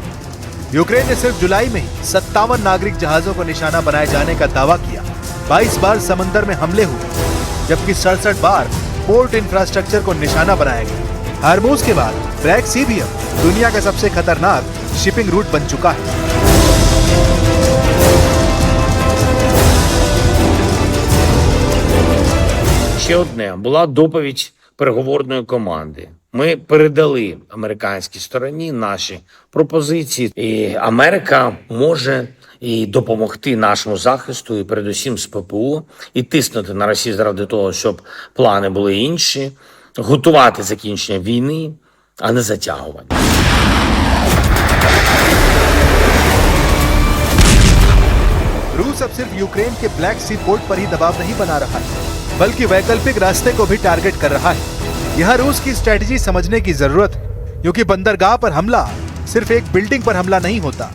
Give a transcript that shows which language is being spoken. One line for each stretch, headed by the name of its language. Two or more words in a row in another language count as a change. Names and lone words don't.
Hindi: यूक्रेन ने सिर्फ जुलाई में ही 57 नागरिक जहाजों को निशाना बनाए जाने का दावा किया। 22 बार समंदर में हमले हुए जबकि 67 बार
English: port infrastructure
Hindi: को निशाना बनाया गया। हार्मूज के बाद ब्लैक सी भी अब दुनिया का सबसे खतरनाक
English: shipping route
Hindi: बन चुका है।
Ukrainian: Ще одне була доповідь переговорної команди. Ми передали американській стороні наші пропозиції. І Америка може і допомогти нашому захисту, і передусім з ППО, і тиснути на Росію заради того, щоб плани були інші, готувати закінчення війни, а не затягування.
Hindi: रूस अब सिर्फ यूक्रेन के ब्लैक सी पोर्ट पर ही दबाव नहीं बना रहा है बल्कि वैकल्पिक रास्ते को भी टारगेट कर रहा है। यहाँ रूस की स्ट्रेटजी समझने की जरूरत है क्योंकि बंदरगाह पर हमला सिर्फ एक बिल्डिंग पर हमला नहीं होता।